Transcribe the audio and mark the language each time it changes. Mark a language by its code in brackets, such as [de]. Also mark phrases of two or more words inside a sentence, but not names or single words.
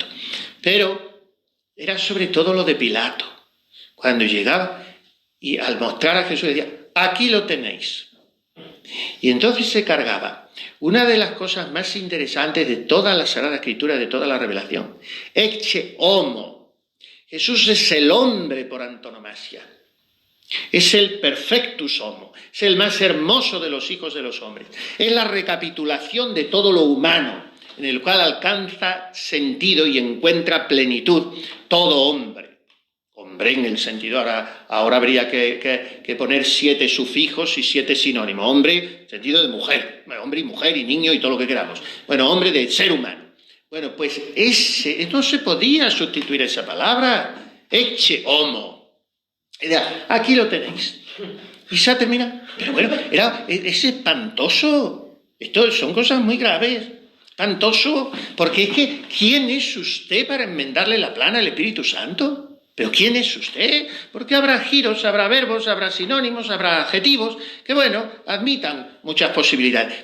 [es] Pero era sobre todo lo de Pilato, cuando llegaba y al mostrar a Jesús decía, aquí lo tenéis. Y entonces se cargaba una de las cosas más interesantes de toda la Sagrada Escritura, de toda la revelación. [la] Ecce homo. [es] Jesús es el hombre por antonomasia. Es el [la] perfectus homo. [es] Es el más hermoso de los hijos de los hombres. Es la recapitulación de todo lo humano, en el cual alcanza sentido y encuentra plenitud todo hombre. Hombre en el sentido, ahora habría que poner 7 sufijos y 7 sinónimos. Hombre, sentido de mujer, hombre y mujer y niño y todo lo que queramos. Bueno, hombre de ser humano. Bueno, pues no se podía sustituir esa palabra, [la] ecce homo. [es] Aquí lo tenéis. Y se termina. Pero bueno, es espantoso. Esto son cosas muy graves. Espantoso, porque es que ¿quién es usted para enmendarle la plana al Espíritu Santo? ¿Pero quién es usted? Porque habrá giros, habrá verbos, habrá sinónimos, habrá adjetivos, que bueno, admitan muchas posibilidades.